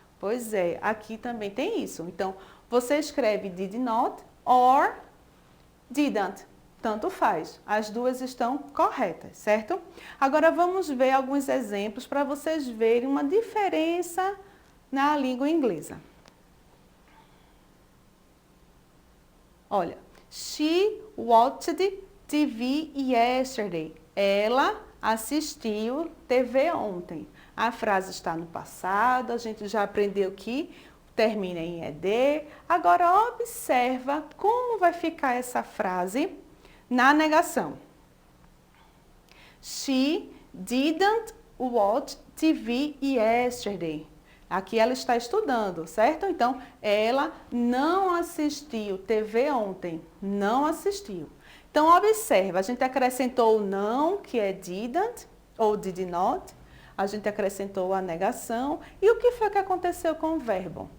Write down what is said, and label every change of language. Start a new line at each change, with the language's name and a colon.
Portuguese: Pois é, aqui também tem isso. Então, você escreve
English: did not or didn't.
Portuguese: Tanto faz. As duas estão corretas, certo? Agora, vamos ver alguns exemplos para vocês verem uma diferença na língua inglesa. Olha,
English: she watched TV yesterday.
Portuguese: Ela assistiu TV ontem. A frase está no passado, a gente já aprendeu que termina em ED. Agora, observa como vai ficar essa frase na negação.
English: She didn't watch TV yesterday.
Portuguese: Aqui ela está estudando, certo? Então, ela não assistiu TV ontem. Não assistiu. Então, observa, a gente acrescentou o não, que é didn't, ou did not. A gente acrescentou a negação. E o que foi que aconteceu com o verbo?